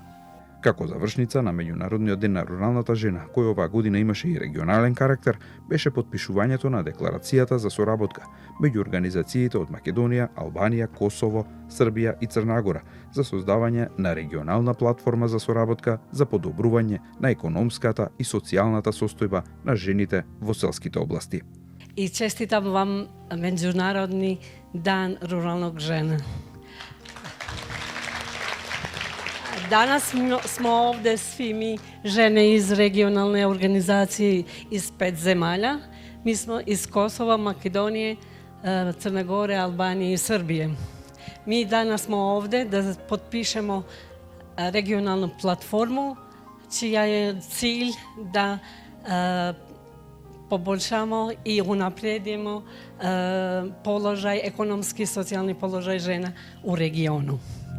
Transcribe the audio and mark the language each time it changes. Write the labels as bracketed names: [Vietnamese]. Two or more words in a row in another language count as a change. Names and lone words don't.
[Macedonian] Како завршница на Меѓународниот ден на руралната жена, кој оваа година имаше и регионален карактер, беше потпишувањето на декларацијата за соработка меѓу организациите од Македонија, Албанија, Косово, Србија и Црна Гора за создавање на регионална платформа за соработка за подобрување на економската и социјалната состојба на жените во селските области. [Serbian] И честитам вам Меѓународни дан руралног жена. Danas smo ovde svi mi žene iz regionalne organizacije iz 5 zemalja. Mi smo iz Kosova, Makedonije, Crne Gore, Albanije i Srbije. Mi danas smo ovde da potpišemo regionalnu platformu čija je cilj da poboljšamo i unapredimo položaj, ekonomski i socijalni položaj žena u regionu.